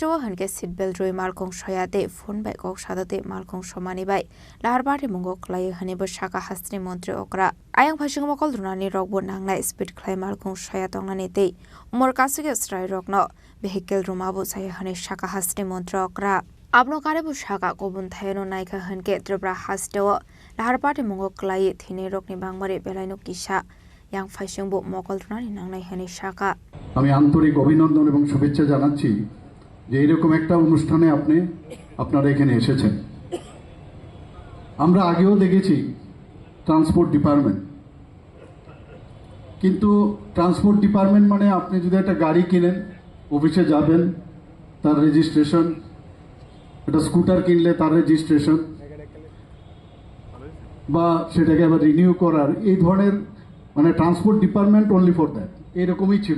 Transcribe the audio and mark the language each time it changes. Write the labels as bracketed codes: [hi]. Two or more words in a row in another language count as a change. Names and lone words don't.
[trp] hanke [en] seat belt [trp] roi malkhong shoyate phone bai kok sadate malkhong somani bai larbari mungo klai hane bo shaka hastri montre okra ayang phasing mokol runani rokbo nangna speed klai malkhong shoya tongnani te umor kasige strai rokno vehicle ruma bo saya hane shaka hastri montre okra abno kare bo shaka kobun thayeno naika hanke tripura hasto laharpati mungo klai thine rokni bangmare belaino kisa yang faisingbo mokol runani nangnai hane shaka [bn] আমি আন্তরিক অভিনন্দন এবং শুভেচ্ছা জানাচ্ছি যে এরকম একটা অনুষ্ঠানে আপনারা এখানে এসেছেন। আমরা আগেও দেখেছি [en] transport department, [bn] কিন্তু [en] transport department [bn] মানে আপনি যদি একটা গাড়ি কিনেন অফিসে যাবেন তার রেজিস্ট্রেশন, একটা স্কুটার কিনলে তার রেজিস্ট্রেশন বা সেটাকে আবার রিনিউ করার এই ধরনের মানে [en] transport department only for that [bn] এরকমই ছিল।